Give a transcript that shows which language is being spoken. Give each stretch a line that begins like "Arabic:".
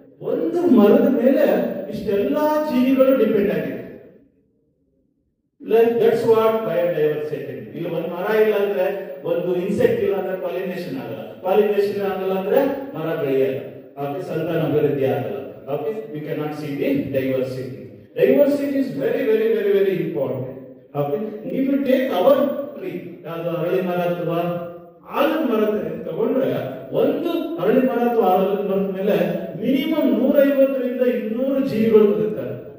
Kannada: ಒಂದು ಮರದ ಮೇಲೆ ಇಷ್ಟೆಲ್ಲಾ ಜೀವಿಗಳು ಡಿಪೆಂಡ್ ಆಗಿದೆ.
English: That's what biodiversity.
Kannada: ಇಲ್ಲಿ ಒಂದು ಮರ ಇಲ್ಲ ಅಂದ್ರೆ, ಒಂದು ಇನ್ಸೆಕ್ಟ್ ಇಲ್ಲ ಅಂದ್ರೆ ಪಾಲಿನೇಷನ್ ಆಗಲ್ಲ, ಪಾಲಿನೇಷನ್ ಆಗಲ್ಲ ಅಂದ್ರೆ ಮರ ಬೆಳೆಯಲ್ಲ, ಓಕೆ, ಸಂತಾನ ಅಭಿವೃದ್ಧಿ ಆಗಲ್ಲ.
English: Okay, you can not see the diversity. Diversity is very, very, very, very important. Okay, if you take our tree,
Kannada: ಯಾವುದು ಅರಳಿ ಮರ ಅಥವಾ ಆಲದ ಮರ ತಗೊಂಡ್ರೆ, ಒಂದು ಅರಳಿ ಮರ ಅಥವಾ ಆಲದ ಮರದ ಮೇಲೆ ಮಿನಿಮಮ್ 150ರಿಂದ 200 ಜೀವಿಗಳು ಬದುಕ್ತಾರೆ.